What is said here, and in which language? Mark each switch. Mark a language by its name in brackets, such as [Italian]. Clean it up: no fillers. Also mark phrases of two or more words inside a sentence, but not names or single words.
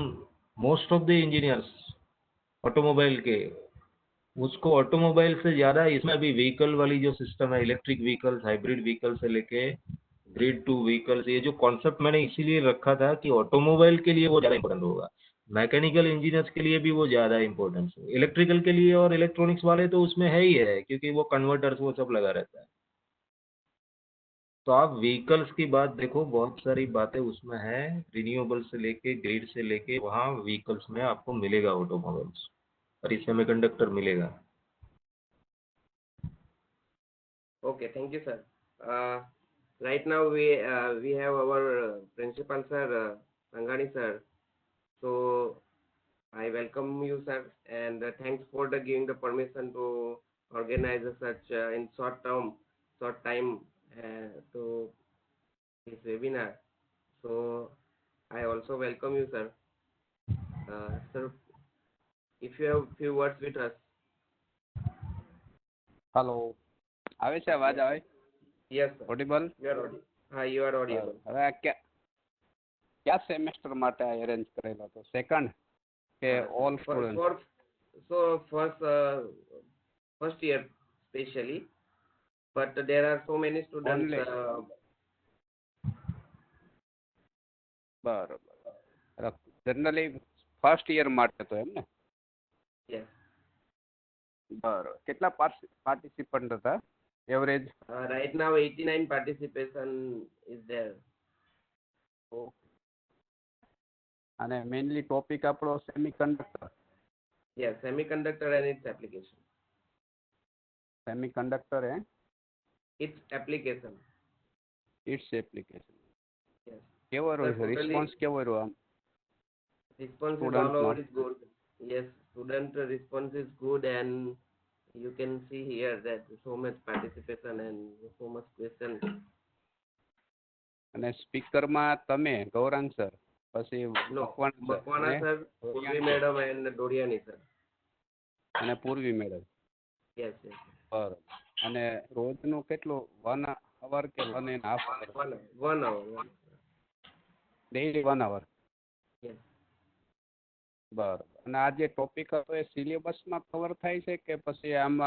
[English] some most of the engineers automobile [Hindi] के, उसको ऑटोमोबाइल से ज़्यादा इसमें अभी व्हीकल वाली जो सिस्टम है, [English] electric vehicles, hybrid vehicle [Hindi] से लेके [English] grid to vehicles, [Hindi] ये जो कॉन्सेप्ट मैंने इसीलिए रखा था कि ऑटोमोबाइल के लिए वो ज़्यादा इंपॉर्टेंट होगा, [English] mechanical engineers [Hindi] के लिए भी वो ज़्यादा इंपॉर्टेंस है, इलेक्ट्रिकल के लिए और इलेक्ट्रॉनिक्स वाले तो उसमें है ही है, क्योंकि वो कन्वर्टर्स वो सब लगा रहता है। तो आप व्हीकल्स की बात देखो, बहुत सारी बातें उसमें है, रिन्यूएबल से लेके ग्रिड से लेके वहाँ व्हीकल्स में आपको मिलेगा ऑटोमोबाइल्स, और ये सेमीकंडक्टर मिलेगा। [English] Okay, thank you, sir. Right now we have our principal sir, Sangani sir. So I welcome you, sir, and thanks for the giving the permission to organize such in short time to this webinar. So I also welcome you, sir. Sir, if you have few words with us. [Gujarati] હલો, આવે છે અવાજ? આવે? [English] Yes, sir. ઓડિબલ? You are audible. You are audible. [Gujarati] હવે આ ક્યાં સેમેસ્ટર માટે આ અરેન્જ કરેલો હતો? [English] સેકન્ડ કે all student? First year specially, but there are so many students. Only. [Gujarati] બરોબર. જનરલી [English] first year [Gujarati] માટે તો એમ ને? [English] Yes. [Gujarati] બરોબર. કેટલા પાર્ટિસિપન્ટ હતા એવરેજ? [English] Right now 89 participation is there. ઓકે. [Gujarati] અને [English] mainly topic [Gujarati] આપણો સેમિકન્ડક્ટર. [English] Yes, semiconductor and its application. સેમિકન્ડક્ટર and Its application. Its application. Yes. [Gujarati] કેવો રહ્યો રિસ્પોન્સ? કેવો રહ્યો આમ? [English] Response is Student all over not. is good. Yes, student response is good, and you can see here that so much participation and so much question. [Gujarati] અને સ્પીકરમાં તમે ગૌરાંગ સર, પછી [English] No, મકવાણા Makwana sir, Purvi madam, and Doriani sir. [Gujarati] અને પૂર્વી મેડમ. [English] Yes, yes. [Gujarati] બરાબર. અને રોજનું કેટલું 1 અવર કે 1.5 અવર? [English] 1 hour. Daily 1 hour. Yes. [Gujarati] બરાબર. અને આ જે ટોપિક હતો એ સિલેબસમાં કવર થાય છે કે પછી આમાં?